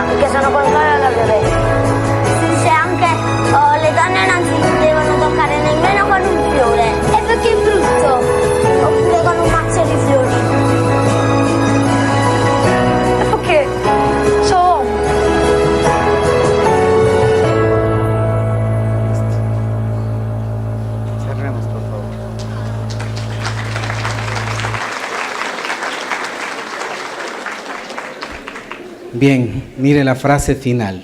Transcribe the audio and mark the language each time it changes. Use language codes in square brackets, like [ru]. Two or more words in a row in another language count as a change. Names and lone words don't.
[it] Perché sono contraria alla violenza. Si dice anche le donne non si devono toccare nemmeno con un fiore. E perché è brutto. Oppure con un mazzo di fiori. E perché? Sono uomo. [es] Cerremos, por favor. Bien, mire la frase final.